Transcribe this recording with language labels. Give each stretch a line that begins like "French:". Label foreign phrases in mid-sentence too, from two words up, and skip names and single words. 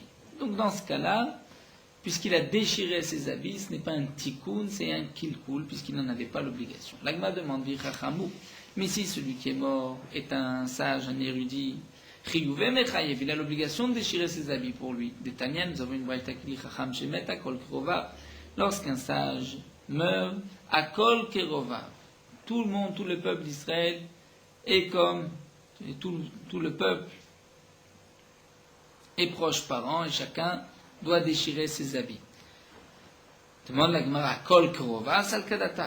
French: Donc dans ce cas-là, puisqu'il a déchiré ses habits, ce n'est pas un tikkun, c'est un kilkul, puisqu'il n'en avait pas l'obligation. L'agma demande, mais si celui qui est mort est un sage, un érudit, il a l'obligation de déchirer ses habits pour lui. Des Tanya, nous avons une braïta qui dit,
Hebrew: חכם שמת הכל קרוביו,
French: lorsqu'un sage meurt,
Hebrew: הכל קרוביו,
French: tout le monde, tout le peuple d'Israël est comme, tout le peuple est proche parent, et chacun doit déchirer ses habits. Demande la Gemara,
Hebrew: הכל קרוביו, סלקא דעתך.